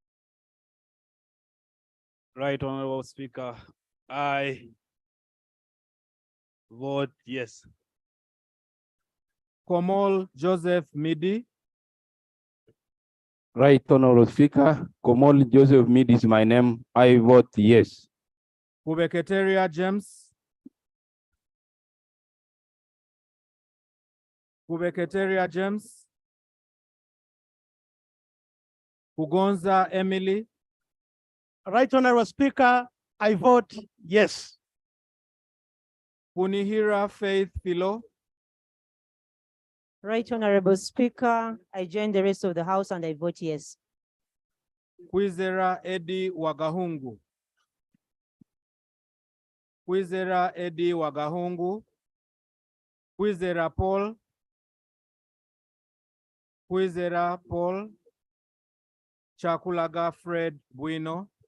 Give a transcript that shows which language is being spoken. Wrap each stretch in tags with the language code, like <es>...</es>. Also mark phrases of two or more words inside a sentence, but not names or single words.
<en>Right Honorable Speaker, I vote yes. Komol Joseph Midi. Right Honorable Speaker, Komol Joseph Mead is my name. I vote yes. Kubeketeria James. Kubeketeria James. Kugonza Emily. Right Honorable Speaker, I vote yes. Punihira Faith Philo. Right Honorable Speaker, I join the rest of the House and I vote yes. Kwizera Eddie Wagahungu. Kwizera Eddie Wagahungu. Kwizera Paul. Kwizera Paul. Chakulaga Fred Bueno.</en>